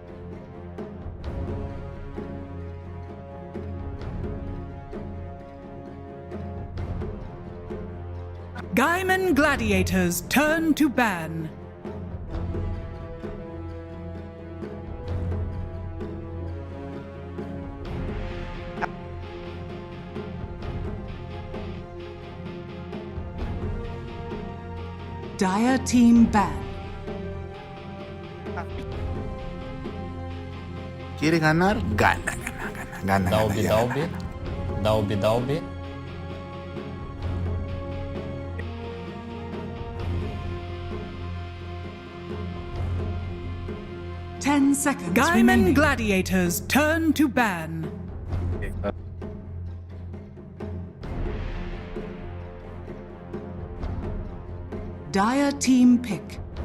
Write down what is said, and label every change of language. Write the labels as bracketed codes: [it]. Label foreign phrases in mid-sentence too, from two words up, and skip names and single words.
[en] Gaimin Gladiators turn to ban. Dire team ban. [es] ¿Quiere ganar? Gana, gana, gana, gana. [en] Dalby, Dalby. Dalby, Dalby. Ten seconds Gaimin Gladiators turn to ban. Dire team pick.